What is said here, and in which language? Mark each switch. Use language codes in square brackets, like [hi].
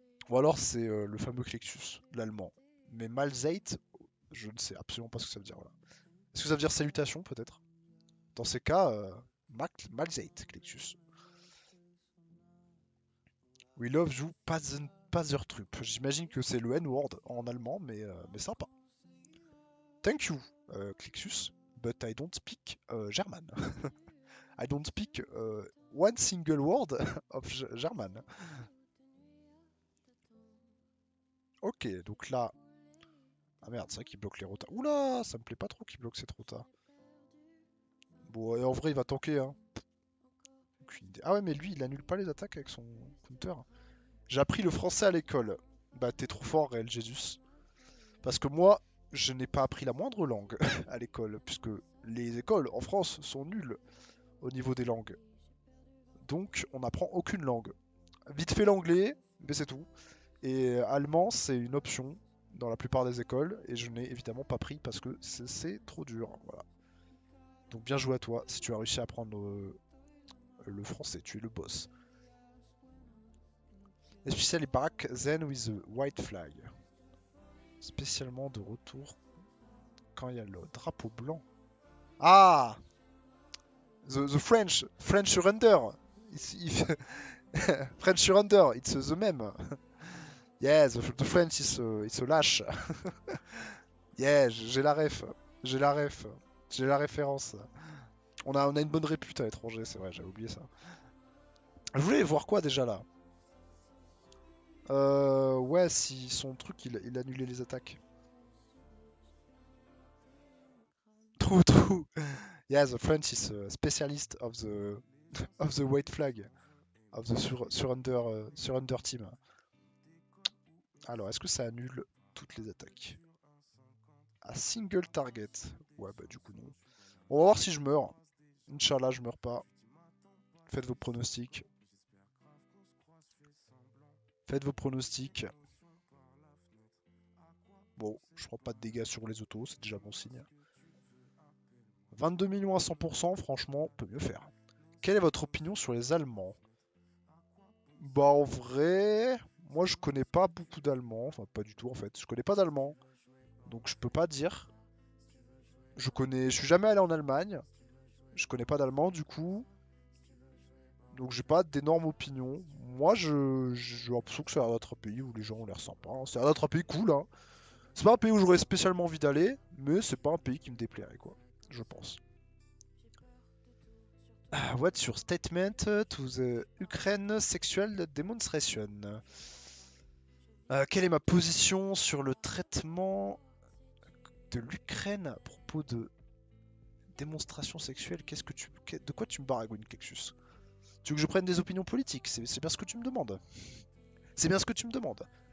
[fr] Ou alors c'est le fameux Clexus, l'allemand. Mais Malzate, je ne sais absolument pas ce que ça veut dire. Voilà. Est-ce que ça veut dire salutation peut-être? Dans ces cas, Malzate, Clexus. [en] We love you, [fr] Pazertrup. J'imagine que c'est le N-word en allemand, mais sympa. [en] Thank you, Clexus, but I don't speak German. I don't speak one single word of German. [fr] Ok, donc là, Ah merde, c'est vrai qu'il bloque les rotas. Oula, ça me plaît pas trop qu'il bloque cette rota. Bon, et en vrai, il va tanker, hein. Aucune idée. Ah ouais, mais lui, il annule pas les attaques avec son counter. J'ai appris le français à l'école. Bah, t'es trop fort, réel Jésus. Parce que moi, je n'ai pas appris la moindre langue à l'école, puisque les écoles en France sont nulles au niveau des langues. Donc, on n'apprend aucune langue. Vite fait l'anglais, mais c'est tout. Et allemand, c'est une option dans la plupart des écoles, et je n'ai évidemment pas pris parce que c'est trop dur. Voilà. Donc bien joué à toi si tu as réussi à apprendre le français, tu es le boss. [en] Especially back then with the white flag. [fr] Spécialement de retour quand il y a le drapeau blanc. [en] Ah, the French surrender. French surrender, it's the meme. Yeah, the French it's a lâche. [fr] Yeah, j'ai la ref. J'ai la ref. J'ai la référence. On a une bonne répute à l'étranger, c'est vrai, j'avais oublié ça. Je voulais voir quoi déjà là? Ouais, si son truc il annulait les attaques. [en] True. Yeah, the French is a specialist of the of the white flag, of the surrender team. [fr] Alors, est-ce que ça annule toutes les attaques? [en] A single target. [fr] Ouais, bah du coup non. On va voir si je meurs. Inch'Allah, je meurs pas. Faites vos pronostics. Faites vos pronostics. Bon, je prends pas de dégâts sur les autos, c'est déjà bon signe. 22 millions à 100%, franchement, on peut mieux faire. Quelle est votre opinion sur les Allemands? Bah en vrai, moi je connais pas beaucoup d'Allemands, enfin pas du tout en fait. Je connais pas d'Allemands, donc je peux pas dire. Je suis jamais allé en Allemagne, je connais pas d'Allemand du coup, donc j'ai pas d'énormes opinions. Moi j'ai l'impression que c'est un autre pays où les gens ont l'air sympas, hein. C'est un autre pays cool, hein. C'est pas un pays où j'aurais spécialement envie d'aller, mais c'est pas un pays qui me déplairait quoi, je pense. [en] What's your statement to the Ukraine sexual demonstration? [fr] Quelle est ma position sur le traitement de l'Ukraine à propos de démonstration sexuelle? De quoi tu me baragouines, Kexus? Tu veux que je prenne des opinions politiques? C'est bien ce que tu me demandes. C'est bien ce que tu me demandes.